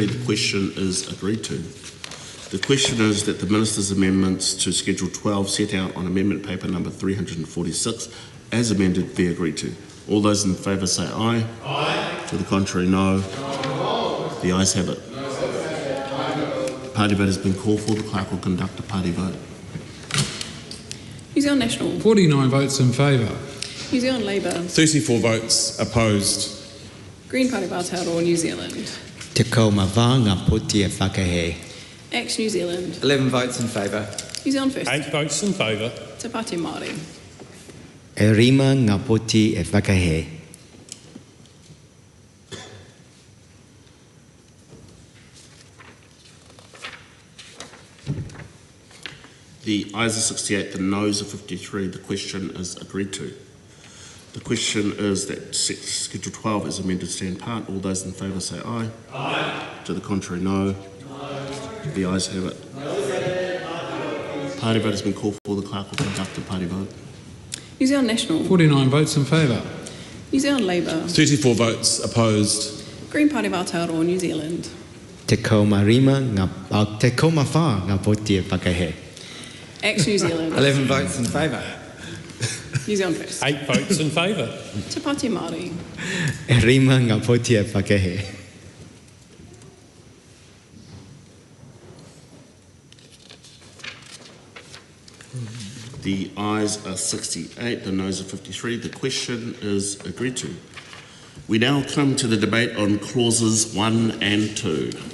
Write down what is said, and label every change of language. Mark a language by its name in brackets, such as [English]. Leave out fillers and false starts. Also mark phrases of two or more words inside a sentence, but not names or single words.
[English] The question is agreed to. The question is that the Minister's amendments to Schedule 12 set out on amendment paper number 346 as amended be agreed to. All those in favour say aye. Aye. To the contrary, no. No. The ayes have it. Party vote has been called for. The clerk will conduct a party vote. New Zealand National, 49 votes in favour. New Zealand Labour, 34 votes opposed. Green Party of Aotearoa, New Zealand. [Māori] Te kaumawā ngā poti e whakahe. [English] Act New Zealand. 11 votes in favour. New Zealand First. 8 votes in favour. Te Pāti Māori. [Māori] E rima ngā poti e whakahe. [English] The ayes are 68, the noes are 53. The question is agreed to. The question is that Schedule 12 is amended stand part. All those in favour say aye. Aye. To the contrary, no. The ayes have it. Party vote has been called for. The clerk will conduct a party vote. New Zealand National. 49 votes in favour. New Zealand Labour. 34 votes opposed. Green Party of Aotearoa, New Zealand. [Māori] Te kaumawā ngā poti e whakahe. [English] Act New Zealand. 11 votes in favour. New Zealand First. 8 votes in favour. Te Pāti Māori. [Māori] E rima ngā poti e whakahe. [English] The ayes are 68, the noes are 53. The question is agreed to. We now come to the debate on clauses 1 and 2.